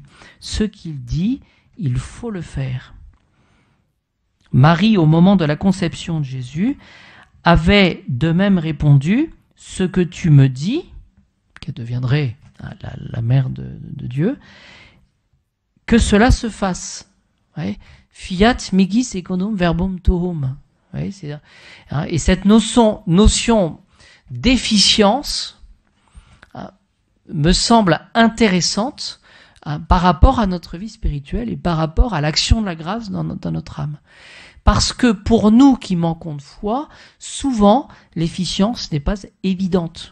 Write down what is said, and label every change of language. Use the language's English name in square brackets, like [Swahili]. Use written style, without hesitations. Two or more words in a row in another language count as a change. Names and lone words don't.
[French] Ce qu'il dit, il faut le faire. Marie, au moment de la conception de Jésus, avait de même répondu « Ce que tu me dis », qu'elle deviendrait la mère de Dieu, que cela se fasse. Ouais. [Latin] Fiat mihi secundum verbum tuum. [French] Ouais, et cette notion d'efficience me semble intéressante par rapport à notre vie spirituelle et par rapport à l'action de la grâce dans notre âme. Parce que pour nous qui manquons de foi, souvent l'efficience n'est pas évidente.